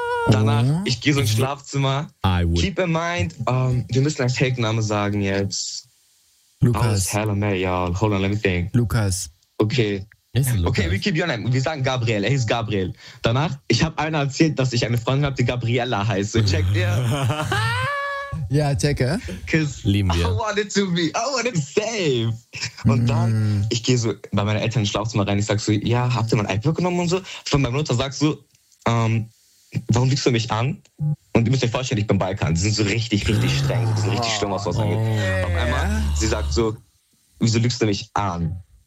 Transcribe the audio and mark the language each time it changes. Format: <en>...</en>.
<de>Danach, ich gehe so ins Schlafzimmer.</de> <en>Keep in mind,</en> <de>wir müssen einen Fake-Name sagen jetzt. Lukas.</de> <en>Hell of me, y'all. Hold on, let me think.</en> <de>Lukas.</de> <en>Okay. Okay, we keep your name.</en> <de>Wir sagen Gabriel. Er hieß Gabriel. Danach, ich habe einer erzählt, dass ich eine Freundin habe, die Gabriella heißt. So, check dir. Ja, checke. Lieben wir.</de> <en>I want it to be. I want it safe.</en> <de>Und dann, ich gehe so bei meinen Eltern ins Schlafzimmer rein. Ich sag so, ja, habt ihr mein iPad genommen und so? Von meiner Mutter sagst du, warum liegst du mich an? Und ihr müsst euch vorstellen, ich bin Balkan. Die sind so richtig, richtig streng. Die sind richtig schlimm, was angeht. Yeah. Auf einmal, sie sagt so, wieso lügst du mich an?</de>